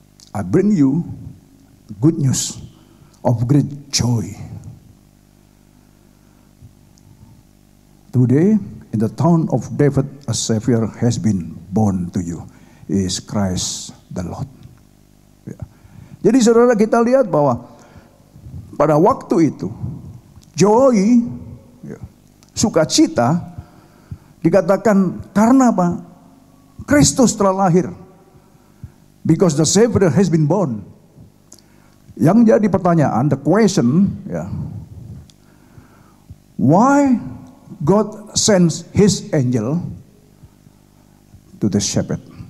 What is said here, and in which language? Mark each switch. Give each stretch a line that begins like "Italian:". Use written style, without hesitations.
English: I bring you good news of great joy. Today, in the town of David, a Savior has been born to you. He is Christ the Lord. Ya.
Indonesian: Jadi saudara, kita lihat bahwa pada waktu itu, joy, ya, sukacita, dikatakan karena apa? Kristus telah lahir.
English: Because the Savior has been born.
Indonesian: Yang jadi pertanyaan,
English: the question, ya, why God sends His angel to the shepherd?